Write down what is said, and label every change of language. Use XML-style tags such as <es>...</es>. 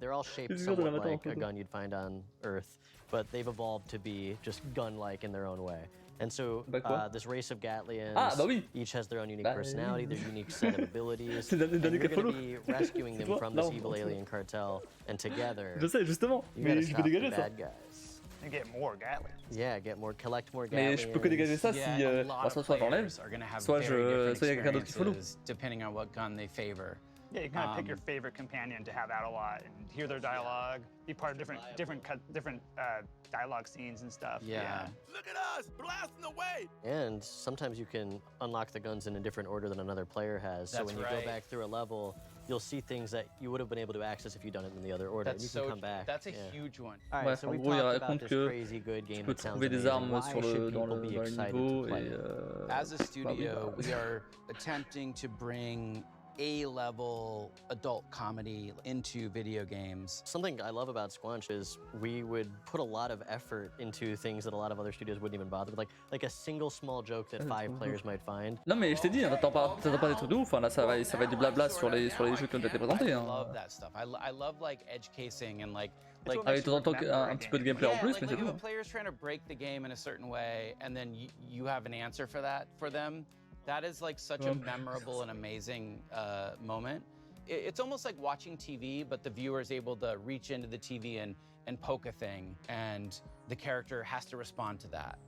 <en>They're all shaped somewhat like a gun you'd find on Earth, but they've evolved to be just gun-like in their own way. And so this race of Gatlians each has their own unique personality, their unique set of abilities. And you're going to be rescuing them from this evil alien cartel, and together you got to stop the bad guys. And get more Gatlians. Yeah, collect more Gatlians.</en> <fr>Mais je peux que dégager ça si soit j'enlève, soit il y a quelqu'un d'autre qui follow.</fr> <en>Depending on what gun they favor. Yeah, you kind of pick your favorite companion to have out a lot and hear their dialogue, be part of different dialogue scenes and stuff. Yeah. Look at us, blasting away! And sometimes you can unlock the guns in a different order than another player has. So when you go back through a level, you'll see things that you would have been able to access if you'd done it in the other order. That's you can come back. That's a huge one. All right, so we talked about this crazy good game that sounds amazing. Why should people be excited to play it? As a studio, we are attempting to bring A-level adult comedy into video games. Something I love about Squanch is we would put a lot of effort into things that a lot of other studios wouldn't even bother with, like a single small joke that 5 players might find.</en> <fr>Non mais je t'ai dit, t'attends pas des trucs de ouf, là ça va être du blabla sur les jeux qui ont été présentés.</fr> <en>I love that stuff. I love like edge casing and like</en> <fr>avec de temps en temps un petit peu de gameplay en plus, mais c'est tout.</fr> <en>When players trying to break the game in a certain way and then you have an answer for that for them. That is like such a memorable and amazing moment. It's almost like watching TV, but the viewer is able to reach into the TV and poke a thing, and the character has to respond to that.</en>